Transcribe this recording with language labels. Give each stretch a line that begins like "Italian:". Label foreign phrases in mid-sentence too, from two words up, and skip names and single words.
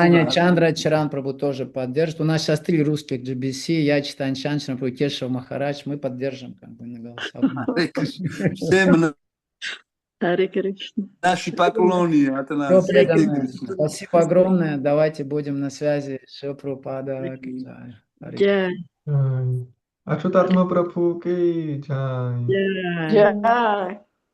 Russian: Читание Чандра Чаран Прабху тоже поддержит. У нас сейчас 3 русских GBC, я Читание Чандра Прабху, Кешев Махарадж, мы поддержим как бы на голосование. Всем Харе Кришна. наши поклоны от Все нас. преданные. Спасибо огромное. Давайте будем на связи. Шри Прабхупада. Харе Джай, Jai.
Hindi: अच्युतत् महाप्रभु की जय.
Russian: джай. Jai.